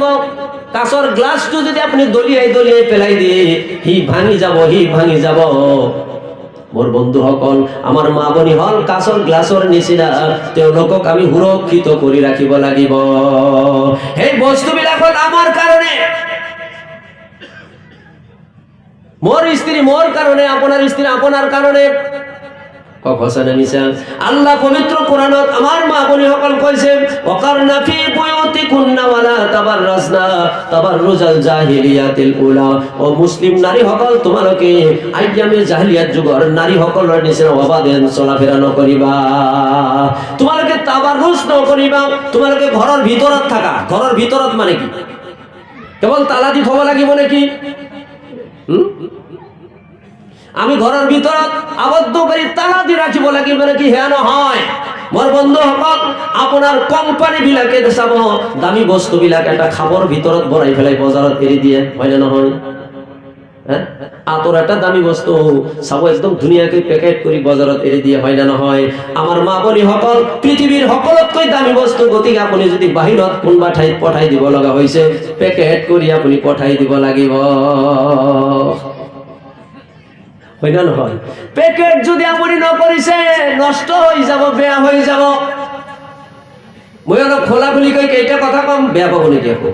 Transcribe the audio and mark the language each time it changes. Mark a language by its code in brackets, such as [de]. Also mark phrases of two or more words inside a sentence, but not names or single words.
[as] কাঁচৰ গ্লাছটো যদি আপুনি দলিয়াই দলিয়াই পেলাই দিয়ে সি ভাঙি যাব, সি ভাঙি যাব। মোৰ বন্ধুসকল, আমাৰ মা ভনী হল কাঁচৰ গ্লাছৰ নিচিনা, তেওঁলোকক আমি সুৰক্ষিত কৰি ৰাখিব লাগিব। সেই বস্তুবিলাকত আমাৰ কাৰণে, মোৰ স্ত্রী মোর কারণে, আপনার স্ত্রী আপনার কারণে। আল্লাহ পবিত্র কোরআনত আমার মা বনি সকল কইছে [ar] وقرن في بيوتكن ولا تبرجن تبرج الجاهلية الأولى. [as] ও মুসলিম নারী সকল, তোমালোকে [ar] أيام الجاهلية [as] যুগৰ নারী সকলৰ নিচিনা অবাধেন চলাফেৰা নকৰিবা, তোমালোকে তাবাররুজ নকৰিবা, তোমালোকে ঘৰৰ ভিতৰত থাকা। ঘৰৰ ভিতৰত মানে কি? কেৱল তালা দি থব লাগিব নেকি? আমি ঘরের ভিতৰত আবদ্ধ কৰি তালা দি রাখিব লাগিব নাকি? হ্যাঁ নহয়। মোর বন্ধুসকল, আপনার কোম্পানি বিলাকে চাব দামী বস্তু বিলাক এটা খাবৰ ভিতৰত ভৰাই পেলাই বজাৰত এৰি দিয়ে, হয় না নহয়? হ্যাঁ, আতর একটা দামী বস্তু চাব একদম ধুনীয়াকৈ পেকেট কৰি বজাৰত এৰি দিয়ে, হয় না নহয়? আমার মা বনি সকল, পৃথিবীর সকলোতকৈ দামী বস্তু, গতিকে আপুনি যদি বাহিৰত কোনোবা ঠাইত পঠাই দিব লগা হৈছে, পেকেট কৰি আপুনি পঠাই দিব লাগিব, হয় না নহয়? পেকেট যদি আপুনি নকৰিছে নষ্ট হৈ যাব, বেয়া হৈ যাব। মই অলপ খোলা খুলি কৈ কেইটা কথা কম, বেয়া পাব নেকি আকৌ?